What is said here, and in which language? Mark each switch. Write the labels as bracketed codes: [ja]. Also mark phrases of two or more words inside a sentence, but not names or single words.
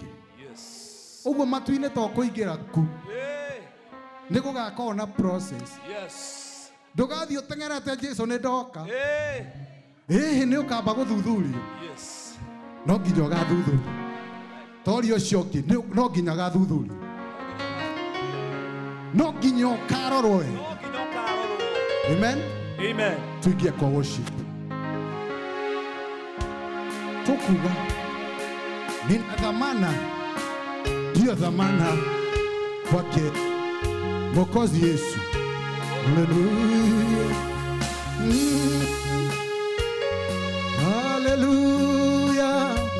[ki] Ũguo matu-inĩ to kũingĩra ku nĩ gũgakorwo na process. Ndũgathiĩ ũteng'erete Jesu nĩ ndoka. Ĩhĩ nĩ ũkamba gũthuthurio. No nginya ũgathuthurio. Tori ũcio ũngĩ no nginya ũgathuthurio. No nginya ũkarorwo we. Amen. Amen. [sw] Tuingie kwa worship. Tukuga nina dhamana, ndiyo dhamana kwake Mwokozi Yesu. Hallelujah. Hallelujah.